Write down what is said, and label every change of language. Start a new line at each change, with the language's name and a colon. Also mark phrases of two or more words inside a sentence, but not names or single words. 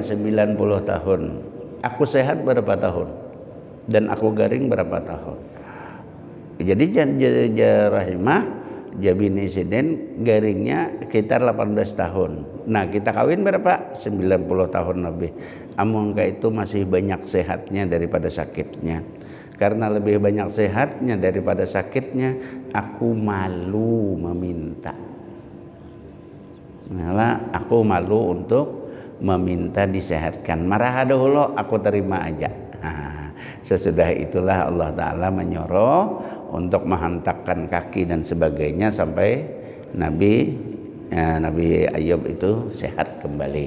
Indonesian: 90 tahun. Aku sehat berapa tahun? Dan aku garing berapa tahun? Jadi Rahimah Jabini Sidin garingnya sekitar 18 tahun. Nah kita kawin berapa? 90 tahun lebih. Amun itu masih banyak sehatnya daripada sakitnya. Karena lebih banyak sehatnya daripada sakitnya, aku malu meminta. Nah, aku malu untuk meminta disehatkan. Marah dahulu aku terima aja. Sesudah itulah Allah Ta'ala menyuruh untuk menghentakkan kaki dan sebagainya sampai Nabi Ayub itu sehat kembali.